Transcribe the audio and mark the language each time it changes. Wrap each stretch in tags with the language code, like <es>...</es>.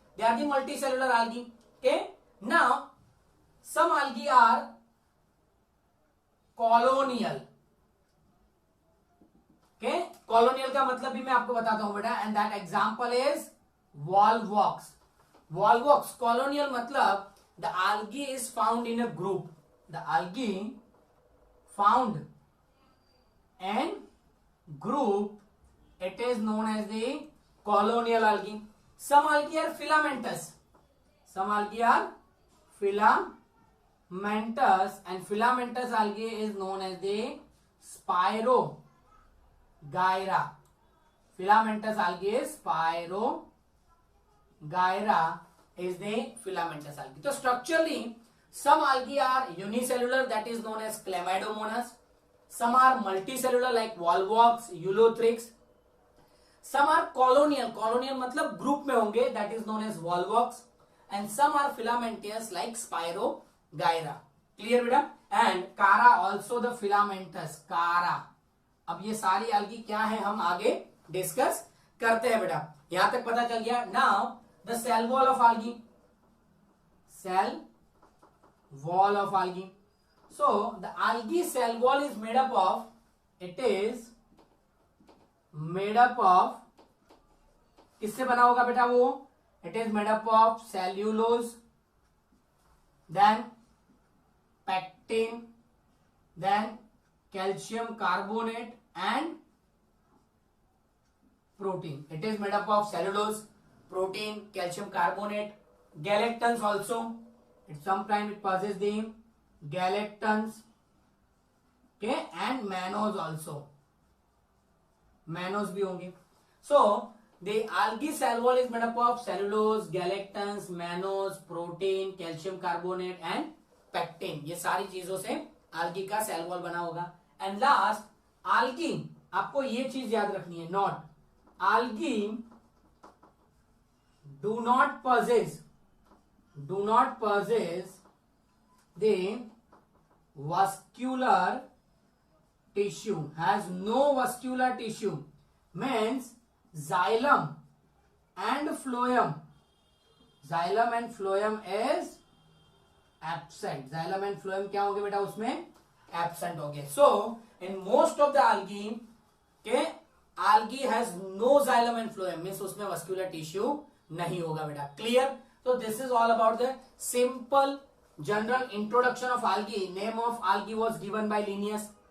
<en>They are the multicellular algae. Okay, now some algae are colonial.</en> <hi>Okay, colonial का मतलब भी मैं आपको बताता हूं बेटा.</hi> <en>And that example is Volvox. Volvox colonial मतलब the algae is found in a group. The algae found in group, it is known as the colonial algae. Some algae are filamentous. Some algae are filamentous, and filamentous algae is known as the Spirogyra. Filamentous algae is Spirogyra is the filamentous algae. So structurally, some algae are unicellular, that is known as Chlamydomonas. Some are multicellular like Volvox, Ulothrix. Some are colonial.</en> <hi>Colonial मतलब group में होंगे,</hi> <en>that is known as Volvox. And some are filamentous like Spirogyra. Clear बेटा? And Chara also the filamentous. Chara.</en> <hi>अब ये सारी algae क्या है हम आगे डिस्कस करते हैं बेटा. यहां तक पता चल गया.</hi> <en>Now the cell wall of algae. Cell wall of algae. So the algae cell wall is made up of, it is made up of,</en> <hi>किससे बना होगा बेटा वो?</hi> <en>It is made up of cellulose, then pectin, then calcium carbonate and protein. It is made up of cellulose, protein, calcium carbonate, galactans also. Sometimes it possesses the galactans, okay, and mannose also.</en> <hi>Mannose भी होंगे.</hi> <en>So the algae cell wall is made up of cellulose, galactans, mannose, protein, calcium carbonate and pectin.</en> <hi>ये सारी चीजों से algae का cell wall बना होगा.</hi> <en>And last, algae,</en> <hi>आपको ये चीज याद रखनी है,</hi> <en>not algae do not possess the vascular tissue, has no vascular tissue, means xylem and phloem is absent. Xylem and phloem</en> <hi>क्या होंगे बेटा उसमें? Absent हो गए.</hi> <en>So in most of the algae, okay, algae has no xylem and phloem, means</en> <hi>उसमें vascular tissue नहीं होगा बेटा.</hi> <en>Clear? So this is all about the simple General introduction of algae. Name of algae was given by Linnaeus.</en>